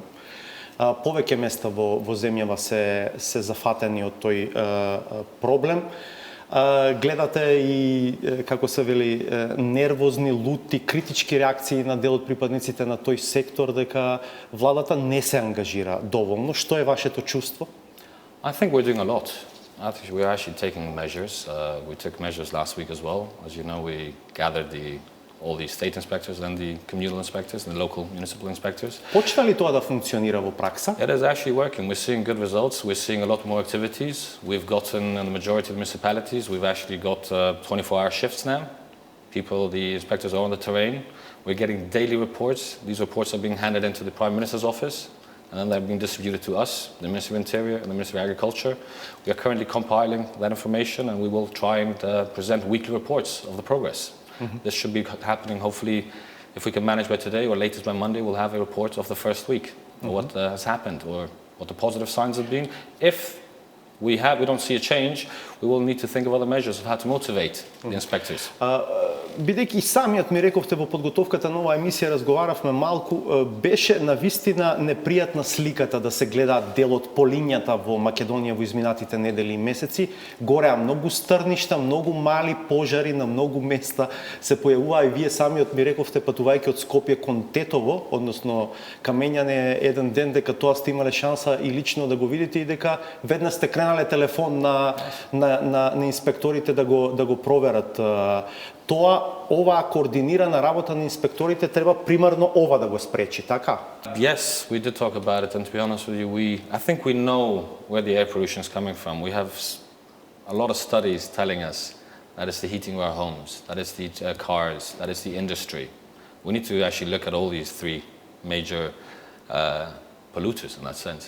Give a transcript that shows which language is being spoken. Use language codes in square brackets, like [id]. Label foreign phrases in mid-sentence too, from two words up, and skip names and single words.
[mk] Повеќе места во земјава се зафатени од тој проблем. Гледате и, како се вели, нервозни, лути, критички реакции на дел од припадниците на тој сектор дека владата не се ангажира доволно. Што е вашето чувство? [en] I think we're doing a lot. I think we're actually taking measures. We took measures last week as well. As you know, we gathered all the state inspectors and the communal inspectors and the local municipal inspectors. [mk] Почна ли тоа да функционира во пракса? [en] It is actually working. We're seeing good results. We're seeing a lot more activities. We've gotten, in the majority of the municipalities, we've actually got 24-hour shifts now. The inspectors are on the terrain. We're getting daily reports. These reports are being handed into the Prime Minister's office, and then they're being distributed to us, the Ministry of Interior and the Ministry of Agriculture. We are currently compiling that information, and we will try and present weekly reports of the progress. This should be happening, hopefully, if we can manage by today or latest by Monday, we'll have a report of the first week of what has happened or what the positive signs have been. If we don't see a change, we will need to think of other measures of how to motivate the inspectors. [mk] Бидејќи самиот ми рековте во подготовката на оваа емисија разговаравме малку, беше навистина непријатна сликата да се гледаат дел од полињата во Македонија во изминатите недели и месеци. Гореа многу стрништа, многу мали пожари на многу места се појавуваа, и вие самиот ми рековте, патувајќи од Скопје кон Тетово, односно Камењане, еден ден дека тоа сте имале шанса и лично да го видите, и дека веднаш сте кренале телефон на инспекторите да го проверат. Оваа координирана работа на инспекторите треба примарно ова да го спречи, така? [en] Yes, we did talk about it, and to be honest with you, I think we know where the air pollution is coming from. We have a lot of studies telling us that it's the heating of our homes, that it's the cars, that it's the industry. We need to actually look at all these 3 major polluters in that sense.